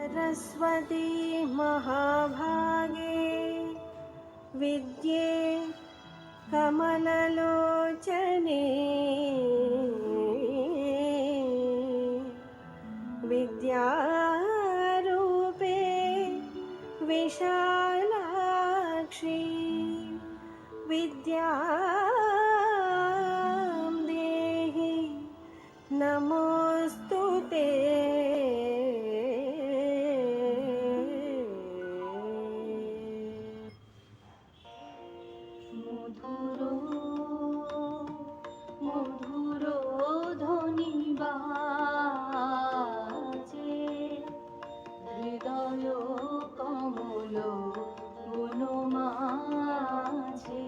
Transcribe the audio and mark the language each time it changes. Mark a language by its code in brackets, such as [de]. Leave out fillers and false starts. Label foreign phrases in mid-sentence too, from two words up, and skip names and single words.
[sa] सरस्वती महाभागे विद्ये कमललोचने विद्यारूपे विशालाक्षी विद्यां देहि नमोस्तुते। [bn] মধুর মধুর ধ্বনি বাজে হৃদয় কমল বন মাঝে।